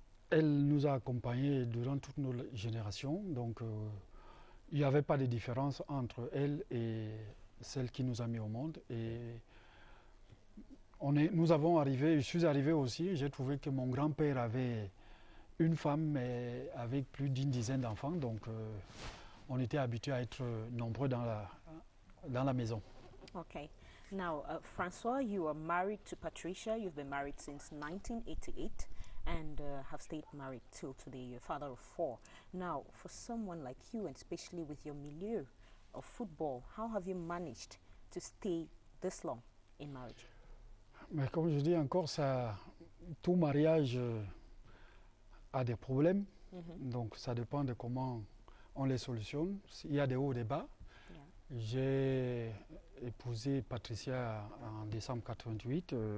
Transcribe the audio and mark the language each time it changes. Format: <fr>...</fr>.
<fr>Elle nous a accompagnés durant toutes nos générations, donc il n'y avait pas de différence entre elle et celle qui nous a mis au monde. Et je suis arrivé aussi, j'ai trouvé que mon grand-père avait une femme mais avec plus d'une dizaine d'enfants, donc on était habitués à être nombreux dans la maison.</fr> <en>Okay. Now, Francois, you are married to Patricia. You've been married since 1988 and have stayed married till today. You're a father of 4. Now, for someone like you, and especially with your milieu of football, how have you managed to stay this long in marriage?</en> <fr>Mais comme je dis encore, tout mariage a des problèmes, donc ça dépend de comment on les solutionne. Il y a des hauts et des bas.</fr> <en>Yeah.</en> <fr>J'ai épousé Patricia en décembre 88.</fr>